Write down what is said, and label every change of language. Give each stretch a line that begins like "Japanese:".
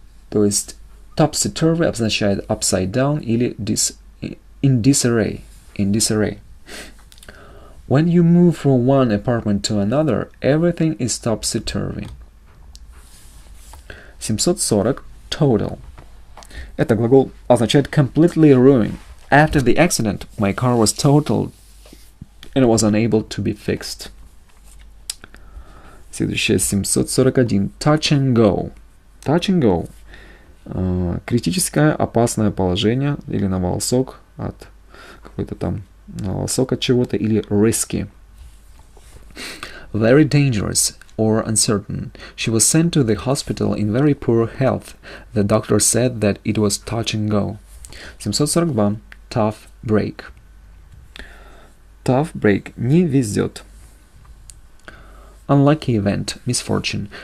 Russian: То есть
English: topsy-turvy
Russian: обозначает
English: upside down
Russian: или
English: in disarray. In disarray. When you move from one apartment to another, everything is topsy-turvy. 740. Total.
Russian: Это глагол означает
English: completely ruined. After the accident, my car was totaled and was unable to be fixed.
Russian: Следующее
English: 741. Touch and go. Touch and go. Критическое, опасное положение или на волосок от какой-то там на волосок от чего-то или risky. Very dangerous or uncertain. She was sent to the hospital in very poor health. The doctor said that it was touch and go. 742. Tough break. Tough break.
Russian: Не везет.
English: Unlucky event, misfortune.